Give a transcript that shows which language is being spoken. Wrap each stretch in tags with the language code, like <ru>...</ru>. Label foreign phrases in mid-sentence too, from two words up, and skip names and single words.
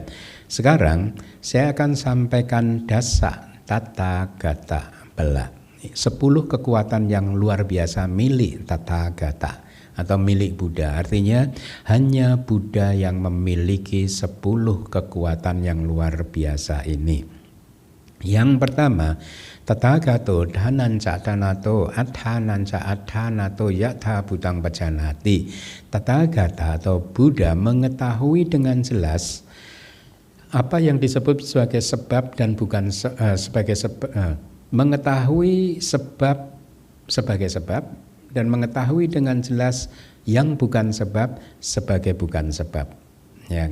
<id>Sekarang saya akan sampaikan</id> <pi>dasa tata gata bela,</pi> <id>10 kekuatan yang luar biasa milik</id> <pi>tata gata</pi> <id>atau milik Buddha. Artinya hanya Buddha yang memiliki 10 kekuatan yang luar biasa ini. Yang pertama,</id> <pi>Tathagato dhananca danato athananca athanato yatha butang pajanati.</pi> <id>Tathagata atau Buddha mengetahui dengan jelas apa yang disebut sebagai sebab dan bukan sebagai sebab, mengetahui sebab sebagai sebab dan mengetahui dengan jelas yang bukan sebab sebagai bukan sebab, ya.</id>